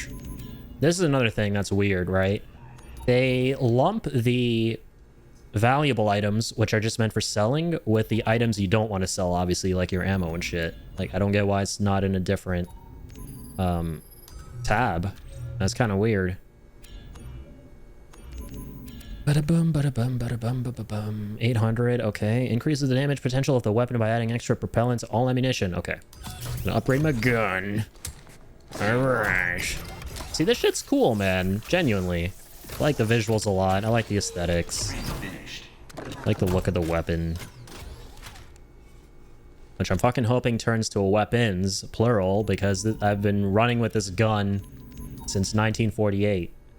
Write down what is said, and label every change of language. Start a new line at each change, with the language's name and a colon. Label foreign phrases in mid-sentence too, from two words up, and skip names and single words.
English: This is another thing that's weird, right? They lump the valuable items, which are just meant for selling, with the items you don't want to sell, obviously, like your ammo and shit. Like, I don't get why it's not in a different tab. That's kind of weird. Bada-boom, bada-bum, bada-bum, ba-ba-bum. 800, okay. Increases the damage potential of the weapon by adding extra propellant to all ammunition. Okay. I'm gonna upgrade my gun. Alright. See, this shit's cool, man. Genuinely. I like the visuals a lot. I like the aesthetics. I like the look of the weapon. Which I'm fucking hoping turns to a weapons, plural, because I've been running with this gun since 1948.